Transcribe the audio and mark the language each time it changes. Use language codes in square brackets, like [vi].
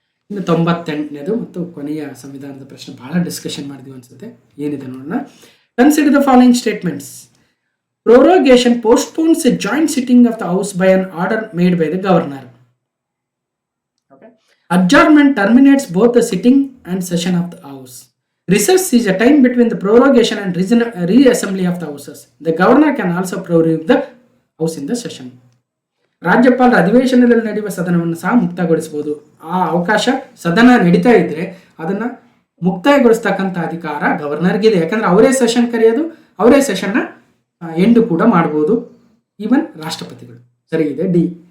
[kn] ಇನ್ನು 98ನೇದು ಮತ್ತು ಕೊನೆಯ ಸಂವಿಧಾನದ ಪ್ರಶ್ನೆ, ಬಹಳ ಡಿಸ್ಕಷನ್ ಮಾಡಿದ್ವಿ ಅನ್ಸುತ್ತೆ. ಏನಿದೆ ನೋಡೋಣ. [en] Consider the following statements. Prorogation postpones a joint sitting of the House by an order made by the governor. Okay. Adjournment terminates both the sitting and session of the House. Recess is a time between the prorogation and reassembly of the Houses. The governor can also prorogue the House in the session. [kn] ರಾಜ್ಯಪಾಲರ ಅಧಿವೇಶನದಲ್ಲಿ ನಡೆಯುವ ಸದನವನ್ನು ಸಹ ಮುಕ್ತಾಯಗೊಳಿಸಬಹುದು. ಆ ಅವಕಾಶ, ಸದನ ನಡೀತಾ ಇದ್ರೆ ಅದನ್ನ ಮುಕ್ತಾಯಗೊಳಿಸ್ತಕ್ಕಂಥ ಅಧಿಕಾರ ಗವರ್ನರ್ಗಿದೆ. ಯಾಕಂದ್ರೆ ಅವರೇ ಸೆಷನ್ ಕರೆಯೋದು, ಅವರೇ ಸೆಷನ್ನ ಎಂಡು ಕೂಡ ಮಾಡ್ಬೋದು, ಈವನ್ ರಾಷ್ಟ್ರಪತಿಗಳು. ಸರಿ ಇದೆ ಡಿ.